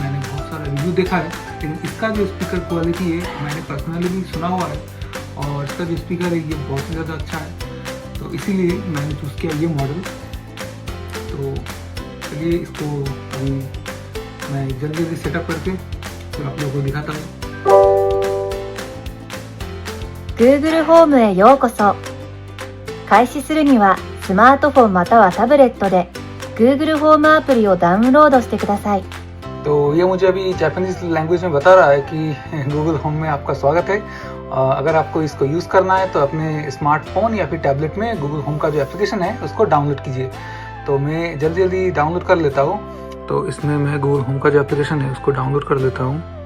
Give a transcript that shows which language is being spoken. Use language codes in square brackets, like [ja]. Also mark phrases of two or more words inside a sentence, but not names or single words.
[hi] मैंने बहुत सारा रिव्यू देखा है, लेकिन इसका जो [en] speaker quality [hi] है मैंने पर्सनली भी सुना हुआ है, और इसका जो स्पीकर है ये बहुत ही ज़्यादा अच्छा है। तो इसीलिए मैंने चूज़ किया ये मॉडल। तो चलिए इसको अभी मैं जल्दी जल्दी सेटअप करके फिर आप लोगों को दिखाता हूँ। [ja] Google ホームへようこそ。開始するにはスマートフォンまたはタブレットで Google ホームアプリをダウンロードしてください。 [hi] तो ये मुझे अभी [en] Japanese language [hi] में बता रहा है कि गूगल होम में आपका स्वागत है। अगर आपको इसको यूज़ करना है तो अपने स्मार्टफोन या फिर टैबलेट में गूगल होम का जो एप्लीकेशन है उसको डाउनलोड कीजिए। तो मैं जल्दी जल्दी डाउनलोड कर लेता हूँ। तो इसमें मैं गूगल होम का जो एप्लीकेशन है उसको डाउनलोड कर लेता हूँ।